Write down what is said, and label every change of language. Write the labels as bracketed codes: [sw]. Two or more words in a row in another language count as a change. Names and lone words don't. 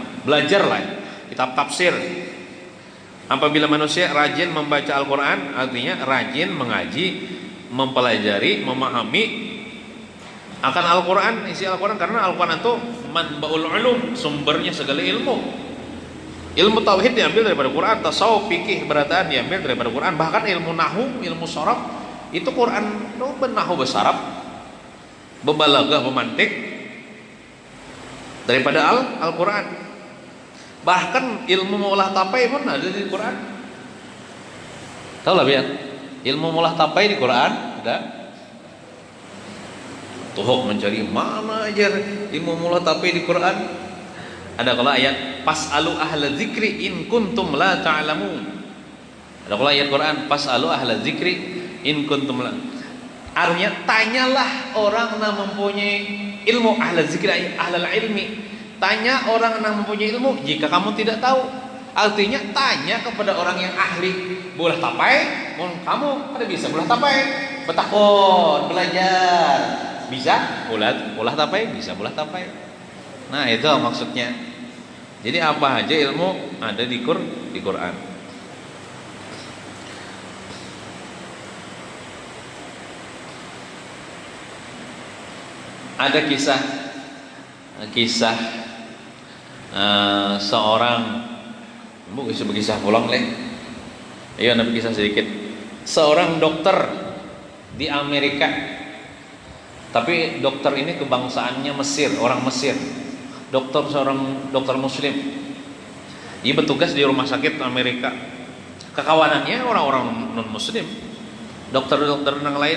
[id] Belajarlah kitab tafsir. Apabila manusia rajin membaca Al-Quran, artinya rajin mengaji, mempelajari, memahami akan Al-Quran, isi Al-Quran, karena Al-Quran itu [ar] منبع العلوم, [id] sumbernya segala ilmu. Ilmu tauhid diambil daripada Quran, tasawuf, fikih, berataan diambil daripada Quran, bahkan ilmu nahwu, ilmu sharaf itu Quran, nahwu besarab, bebalaghah, pemantik daripada Al-Quran. Bahkan ilmu maulah tapai pun ada di Quran. [bjn] Tahu lah biar ilmu maulah tapai di Quran ada. Tuh mencari mana aja ilmu maulah tapai di Quran. Ada kalau ayat [ar] فاسألوا أهل الذكر إن كنتم لا تعلمون. [bjn] Ada kalau ayat Quran [ar] فاسألوا أهل الذكر إن كنتم لا. [id] Artinya tanyalah orang yang mempunyai ilmu, [ar] أهل الذكر, أهل العلم. [id] Tanya orang yang mempunyai ilmu jika kamu tidak tahu. Artinya tanya kepada orang yang ahli. [bjn] Boleh tapai, kamu kada bisa boleh tapai. Betakon, belajar. Bisa, boleh tapai, bisa boleh tapai. [id] Nah, itu maksudnya. Jadi apa aja ilmu ada di Quran. [bjn] Ada kisah seorang, bisa berkisah pulang leh. Ayo nabi kisah sedikit. [id] Seorang dokter di Amerika, tapi dokter ini kebangsaannya Mesir, orang Mesir. Seorang dokter Muslim. Dia bertugas di rumah sakit Amerika. Kekawanannya orang-orang non Muslim, dokter-dokter yang lain.